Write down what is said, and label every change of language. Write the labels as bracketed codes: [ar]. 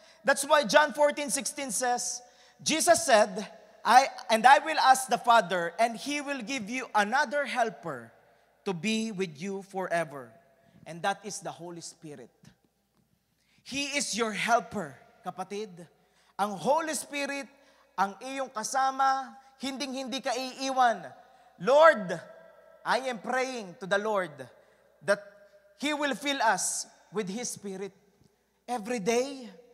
[en] That's why John 14:16 says, Jesus said, I will ask the Father, and He will give you another helper to be with you forever. And that is the Holy Spirit. He is your helper, kapatid. [tl] Ang Holy Spirit, ang iyong kasama, hinding-hindi ka iiwan. [en] Lord, I am praying to the Lord that He will fill us with His Spirit every day.